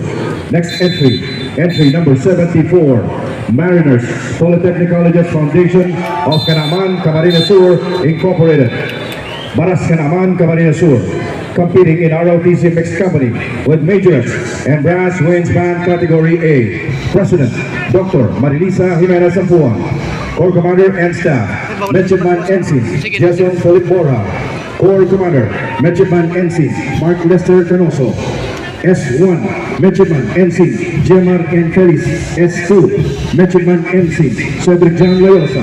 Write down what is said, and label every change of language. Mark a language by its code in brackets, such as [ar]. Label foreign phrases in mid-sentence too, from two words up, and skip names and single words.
[en] Next entry number 74, Mariners Polytechnic Colleges Foundation of Canaman, Camarines Sur, Incorporated, Baras Canaman, Camarines Sur, competing in ROTC mixed company with majorettes and brass winds band category A. President, Dr. Marilisa Jimenez Ampuan. Corps Commander and Staff, Midshipman Ensign Jason Philip Borja. Corps Commander, Midshipman Ensign Mark Lester Canoso. S1, Midshipman Ensign Gemar N. Feliz. S2, Midshipman Ensign Cedric John Loyosa.